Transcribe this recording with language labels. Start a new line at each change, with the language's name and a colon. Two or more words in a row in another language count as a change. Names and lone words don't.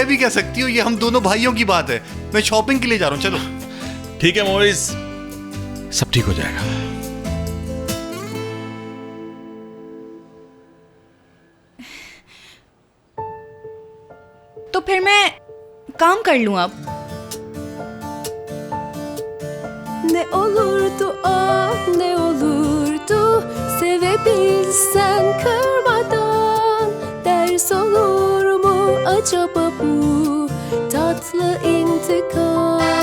Hindi: कह भी कह सकती हो, ये हम दोनों भाइयों की बात है। मैं शॉपिंग के लिए जा रहा हूँ, चलो। ठीक है मोइस, सब ठीक हो जाएगा। तो फिर मैं काम कर लूँ अब।
Turkish: Ne olurdu ne olurdu sevebilsen kırmadan ders olur mu acaba bu tatlı intikam?